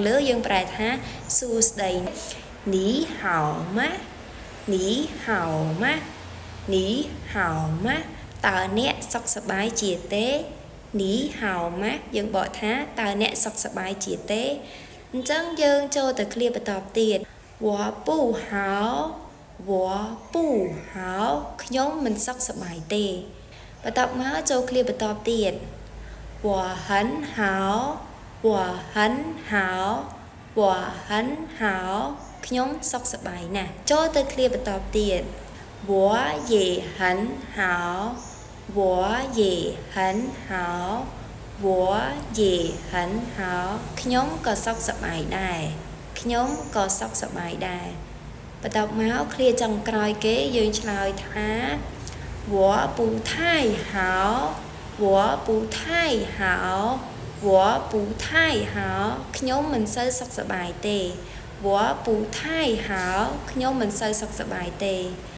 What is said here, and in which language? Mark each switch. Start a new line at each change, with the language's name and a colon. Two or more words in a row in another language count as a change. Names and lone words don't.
Khmer: លើយើងប្រែថាសួស្តី
Chinese: 你好吗你好吗你好吗
Khmer: តើអ្នកសុខសប្បាយជាទេ
Chinese: 你好吗
Khmer: យើងបកថាតើអ្នកសុខស ប្បាយជាទេអញ្ចឹងយើងចូលទៅឃ្លាបន្តទៀត
Chinese: 我不好我不好
Khmer: ខ្ញុំមិនសុខសប្បាយទេបន្តមក ចូលឃ្លាបន្តទៀត
Chinese: 我很好我很好我很好
Khmer: ខ្ញុំសុខសប្បាយណាស់ ចូលទៅឃ្លាបន្តទៀត
Chinese: 我也很好我也很好我也很好
Khmer: ខ្ញុំក៏សុខសប្បាយដែរខ្ញុំក៏សុខសប្បាយដែរបន្តមកឃ្លាចុងក្រោយគេយើងឆ្លើយថា
Chinese: 我不太好我不太好我不太好
Khmer: ខ្ញុំមិនសូវសុខសប្បាយទេ
Chinese: 我不太好
Khmer: ខ្ញុំមិនសូវសុខសប្បាយទេ